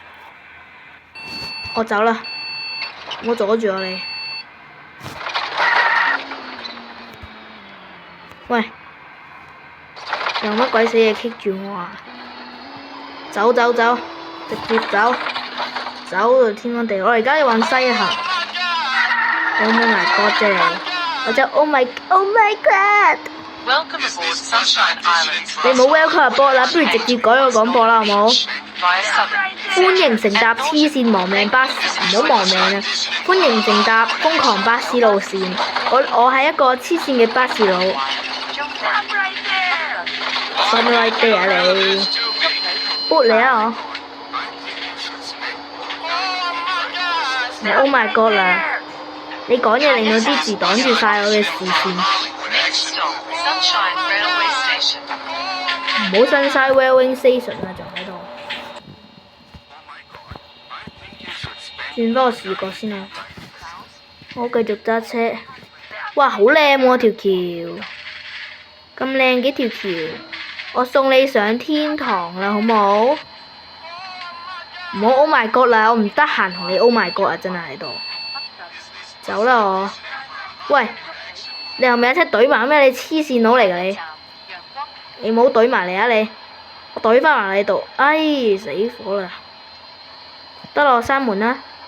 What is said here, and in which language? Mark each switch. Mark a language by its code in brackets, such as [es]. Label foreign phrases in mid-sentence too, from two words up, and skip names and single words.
[yue] 我走啦，唔好阻住我你。喂，有乜鬼死嘢棘住我啊？走，直接走到天荒地老。我而家要往西行。 [en] Oh my god [yue] 啫你！我就 [en] Oh my god！ Welcome aboard Sunshine Island. [yue] 你冇 [en] welcome aboard [yue] 啦，不如直接改個廣播啦，好冇？ Via Southern. 歡迎乘搭黐線亡命巴士，唔好亡命啊！歡迎乘搭瘋狂巴士路線。我係一個黐線嘅巴士佬。 [en] Stop right there [yue] 啊你！撥你啊我 ！ [en] Oh my god [yue] 啦！你講嘢令到啲字擋住晒我嘅視線。 [en] Next stop, Sunshine Railway Station. [yue] 唔好 Sunshine Railway Station 啊，仲喺度。轉翻個視覺先啊！我繼續揸車。哇，好靚喎條橋，咁靚嘅條橋，我送你上天堂啦，好冇？唔好 [en] Oh my god [yue] 啦，我唔得閒同你 [en] Oh my god [yue] 啊！真係喺度。走啦我。喂，你係咪有車懟埋咩？你黐線佬嚟㗎你！你冇懟埋嚟啊你！我懟翻埋你度，哎死火啦！得啦，我閂門啦。